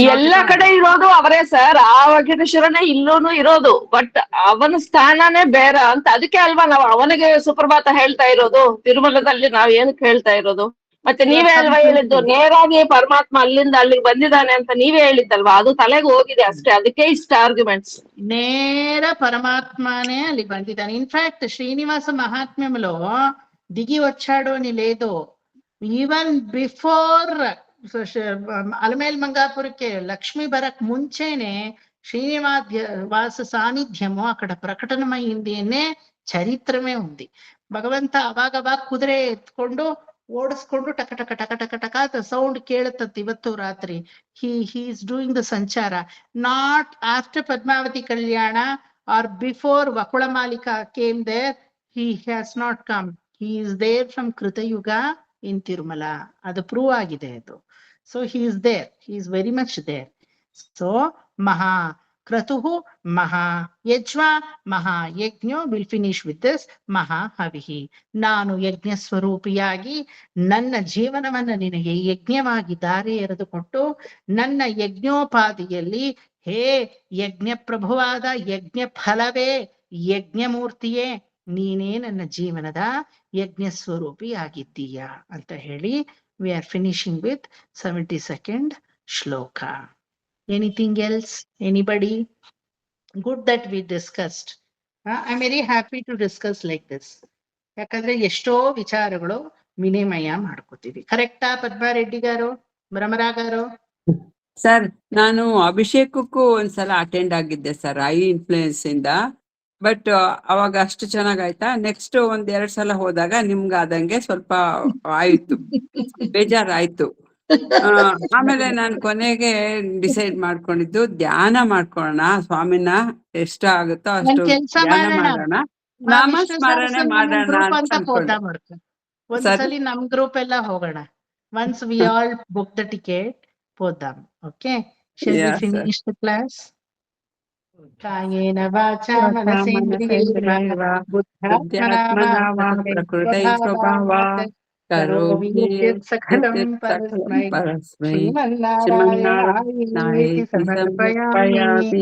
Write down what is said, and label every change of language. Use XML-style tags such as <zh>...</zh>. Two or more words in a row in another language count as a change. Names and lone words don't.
<kn>ಎಲ್ಲಾ ಕಡೆ ಇರೋದು ಅವರೇ ಸರ್, ಆ ವೆಂಕಟೇಶ್ವರನೇ ಇಲ್ಲೂನು ಇರೋದು. ಬಟ್ ಅವನ ಸ್ಥಾನನೇ ಬೇರೆ ಅಂತ. ಅದಕ್ಕೆ ಅಲ್ವಾ ನಾವು ಅವನಿಗೆ ಸುಪ್ರಭಾತ ಹೇಳ್ತಾ ಇರೋದು ತಿರುಮಲದಲ್ಲಿ. ನಾವ್ ಏನಕ್ಕೆ ಹೇಳ್ತಾ ಇರೋದು? ಮತ್ತೆ ನೀವೇ ಅಲ್ವಾ ಹೇಳಿದ್ದು, ನೇರಾಗಿ ಪರಮಾತ್ಮ ಅಲ್ಲಿಂದ ಅಲ್ಲಿಗೆ ಬಂದಿದ್ದಾನೆ ಅಂತ ನೀವೇ ಹೇಳಿದ್ದಲ್ವಾ. ಅದು ತಲೆಗೆ ಹೋಗಿದೆ ಅಷ್ಟೇ, ಅದಕ್ಕೆ ಇಷ್ಟ ಆರ್ಗ್ಯುಮೆಂಟ್ಸ್. ನೇರ ಪರಮಾತ್ಮನೇ ಅಲ್ಲಿ ಬಂದಿದ್ದಾನೆ.</kn> <te>ఇన్ఫాక్ట్ శ్రీనివాస మహాత్మ్యంలో దిగి వచ్చాడు అని లేదు.</te> <en>even before</en> <te>అలమేల్ మంగాపురికి లక్ష్మి బరక్ ముంచేనే శ్రీనివాస సాన్నిధ్యము అక్కడ ప్రకటనమైంది అనే చరిత్రమే ఉంది.</te> <kn>ಭಗವಂತ ಅವಾಗ ಕುದುರೆ ಎತ್ಕೊಂಡು ಓಡಿಸ್ಕೊಂಡು ಟಕ ಟಕ ಟಕ ಟಕ ಟಕ ಸೌಂಡ್ ಕೇಳುತ್ತತ್ತೆ ಇವತ್ತು ರಾತ್ರಿ.</kn> <en>he is doing the ಸಂಚಾರ. not after ಪದ್ಮಾವತಿ ಕಲ್ಯಾಣ or before Vakulamalika came there, he has not come. he is there from Kritayuga in Tirumala.</en> <kn>ಅದು ಪ್ರೂವ್ ಆಗಿದೆ ಅದು.</kn> <en>so he is there, he is very much there.</en> <sa>so ಮಹಾ ಕ್ರತುಹು, ಮಹಾ ಯಜ್ವ, ಮಹಾ ಯಜ್ಞೋ.</sa> <en>Will finish with this.</en> <kn>ಮಹಾ ಹವಿಹಿ, ನಾನು ಯಜ್ಞ ಸ್ವರೂಪಿಯಾಗಿ ನನ್ನ ಜೀವನವನ್ನ ನಿನಗೆ ಯಜ್ಞವಾಗಿ ದಾರಿ ಎರೆದುಕೊಟ್ಟು ನನ್ನ ಯಜ್ಞೋಪಾದಿಯಲ್ಲಿ, ಹೇ ಯಜ್ಞ ಪ್ರಭುವಾದ ಯಜ್ಞ ಫಲವೇ, ಯಜ್ಞಮೂರ್ತಿಯೇ, ನೀನೇ ನನ್ನ ಜೀವನದ ಯಜ್ಞ ಸ್ವರೂಪಿಯಾಗಿದ್ದೀಯ ಅಂತ ಹೇಳಿ</kn> <en>we are finishing with</en> <kn>72nd ಶ್ಲೋಕ.</kn> <en>Anything else? Anybody? Good that we discussed. I'm very happy to discuss like this.</en> <kn>ಯಾಕಂದ್ರೆ ಎಷ್ಟೋ ವಿಚಾರಗಳು ವಿನಿಮಯ ಮಾಡ್ಕೋತೀವಿ. ಕರೆಕ್ಟಾ ಪದ್ಮಾರೆಡ್ಡಿ ಗಾರು, ಭ್ರಮರಾ ಗಾರು? ಸರ್, ನಾನು ಅಭಿಷೇಕಕ್ಕೂ ಒಂದ್ಸಲ ಅಟೆಂಡ್ ಆಗಿದ್ದೆ ಸರ್,</kn> <en>I influence</en> <kn>ಇಂದ. ಬಟ್ ಅವಾಗ ಅಷ್ಟು ಚೆನ್ನಾಗಾಯ್ತಾ? ನೆಕ್ಸ್ಟ್ 1-2 ಸಲ ಹೋದಾಗ ನಿಮ್ಗೆ ಆದಂಗೆ ಸ್ವಲ್ಪ ಆಯ್ತು, ಬೇಜಾರಾಯ್ತು. ಆಮೇಲೆ ನಾನು ಕೊನೆಗೆ ಡಿಸೈಡ್ ಮಾಡ್ಕೊಂಡಿದ್ದು ಧ್ಯಾನ ಮಾಡ್ಕೊಳ್ಳೋಣ, ಸ್ವಾಮಿನ ಎಷ್ಟ ಆಗುತ್ತೋ ಅಷ್ಟು ಒಂದ್ ಕೆಲ್ಸ ಧ್ಯಾನ ಮಾಡೋಣ. ಮಾಡೋಣ, ಆ ವಿಷ್ಣು ನಾಮಸ್ಮರಣೆ ಸಹಸ್ರನಾಮ ಮಾಡೋಣ ಗ್ರೂಪ್ ಅಂತ ಅಂತ ಹೋದ ಅನ್ಕೊಂಡೆ. ಮಾಡ್ಕೊ. ಸರಿ. ಒಂದ್ಸಲಿ ನಮ್ ಗ್ರೂಪ್ ಎಲ್ಲ ಹೋಗೋಣ.</kn> <en>once we all book the ticket</en> <kn>పోదాం.</kn> <te>ఓకే,</te> <en>shall we Yeah, sir. finish the class?</en> <sa>కాయేన వాచా మనసేంద్రియైర్వ బుద్ధ్యాత్మనా వా ప్రకృతై స్వభావాత్ కరోమి యద్యత్ సకలం పరస్మై శ్రీమన్నారాయణాయేతి సమర్పయామి.</sa>